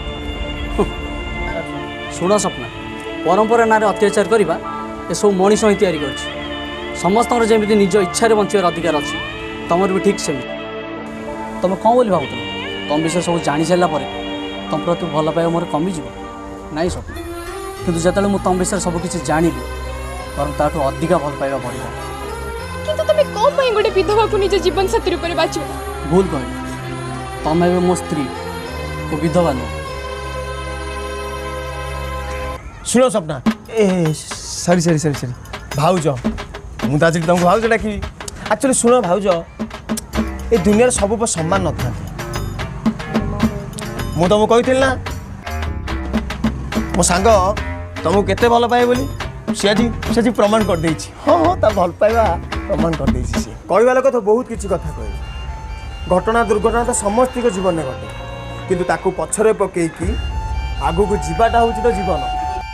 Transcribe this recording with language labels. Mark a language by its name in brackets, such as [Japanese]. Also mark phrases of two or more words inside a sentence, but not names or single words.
[Odia] ଶୁଣ ସ୍ୱପ୍ନା ପରମ୍ପରା ନାଁରେ ଅତ୍ୟାଚାର କରିବା ଏସବୁ ମଣିଷ ହିଁ ତିଆରି କରିଛି ସମସ୍ତଙ୍କର ଯେମିତି ନିଜ ଇଚ୍ଛାରେ ବଞ୍ଚିବାର ଅଧିକାର ଅଛି ତମର ବି ଠିକ୍ ସେମିତି ତମେ କ'ଣ ବୋଲି ଭାବୁଥିଲ ତମ ବିଷୟ ସବୁ ଜାଣି ସାରିଲା ପରେ ତମ ପ୍ରତି ଭଲ ପାଇବା ମୋର କମିଯିବ ନାଇଁ ସ୍ୱପ୍ନ କିନ୍ତୁ ଯେତେବେଳେ ମୁଁ ତମ ବିଷୟରେ ସବୁ କିଛି ଜାଣିଲି ବରଂ ତାଠୁ ଅଧିକା ଭଲ ପାଇବା ବଢ଼ିବ କିନ୍ତୁ ତମେ କ'ଣ ପାଇଁ ଗୋଟେ ବିଧବାକୁ ନିଜ ଜୀବନ ସାଥୀ ରୂପରେ ବାଛିବ ଭୁଲ କହିଲ ତମେ ଏବେ ମୋ ସ୍ତ୍ରୀ ଓ ବିଧବା ନୁହଁ ଶୁଣ ସ୍ୱପ୍ନା ଏ [English] sorry sorry sorry sorry [Odia] ভাউজ ମୁଁ ତ ଆଜି ତମକୁ ଭାଉଜ ଡାକିବି ଆକ୍ଚୁଆଲି ଶୁଣ ଭାଉଜ ଏ ଦୁନିଆରେ ସବୁ ସମାନ ନଥାନ୍ତି ମୁଁ ତମକୁ କହିଥିଲି ନା ମୋ ସାଙ୍ଗ ତମକୁ କେତେ ଭଲ ପାଏ ବୋଲି ସେ ଆଜି ପ୍ରମାଣ କରିଦେଇଛି ହଁ ହଁ ତା ଭଲ ପାଇବା ପ୍ରମାଣ କରିଦେଇଛି ସିଏ କହିବା ଲୋକ ତ ବହୁତ କିଛି କଥା କହିବେ ଘଟଣା ଦୁର୍ଘଟଣା ତ ସମସ୍ତଙ୍କ ଜୀବନରେ ଘଟେ କିନ୍ତୁ ତାକୁ ପଛରେ ପକେଇକି ଆଗକୁ ଯିବାଟା ହେଉଛି ତ ଜୀବନ